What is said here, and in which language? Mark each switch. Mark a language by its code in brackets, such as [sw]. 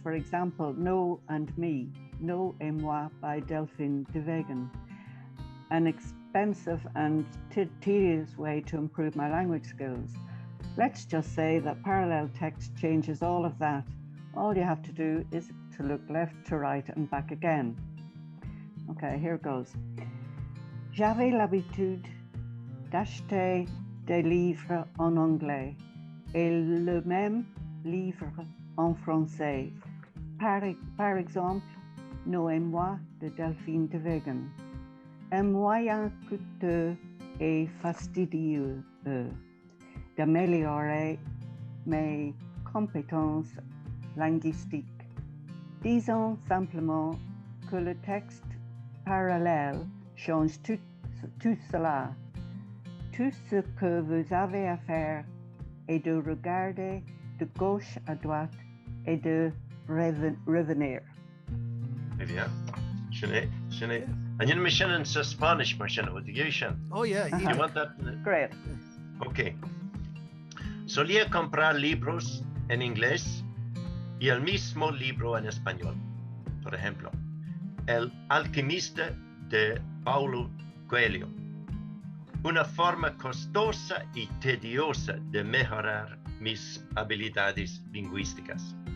[en] For example, No and Me, No et Moi by Delphine de Vegan. An expensive and tedious way to improve my language skills. Let's just say that parallel text changes all of that. All you have to do is to look left to right and back again. Okay, here goes. [fr] J'avais l'habitude d'acheter des livres en anglais et le même livre en français. Par exemple, No et Moi de Delphine de Vegan. Un moyen coûteux et fastidieux d'améliorer mes compétences linguistiques. Disons simplement que le texte parallèle change tout cela. Tout ce que vous avez à faire est de regarder de gauche à droite et de revenir. [en] Yeah. Sinead. And you know, in Spanish, what do you Shan? Oh, yeah. You want that? Great. Okay. [es] Solía comprar libros en inglés y el mismo libro en español. Por ejemplo, El alquimista de Paulo Coelho. Una forma costosa y tediosa de mejorar mis habilidades lingüísticas.